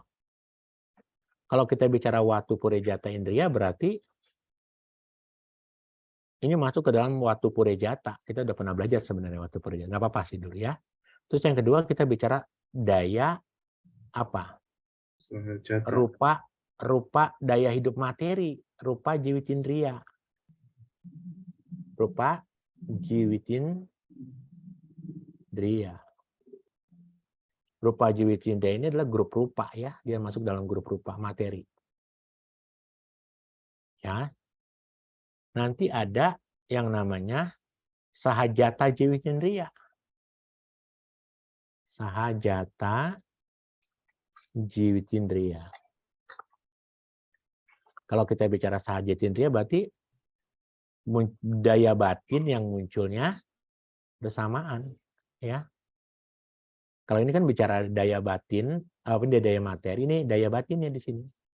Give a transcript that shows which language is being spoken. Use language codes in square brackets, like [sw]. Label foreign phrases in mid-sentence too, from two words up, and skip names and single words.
[id] Kalau kita bicara watu purejata indria berarti ini masuk ke dalam watu purejata. Kita udah pernah belajar sebenarnya watu purejata. Nggak apa-apa sih dulu ya. Terus yang kedua kita bicara daya apa? Sahajata. Rupa daya hidup materi, rupa jiwitindria. Rupa jiwitindria. Rupa jiwitindria ini adalah grup rupa ya, dia masuk dalam grup rupa materi. Ya. Nanti ada yang namanya sahajata jiwitindria. Sahajata jiwitindria. Kalau kita bicara sahajatindria berarti daya batin yang munculnya bersamaan, ya. Kalau ini kan bicara daya batin, daya materi, ini daya batinnya di sini.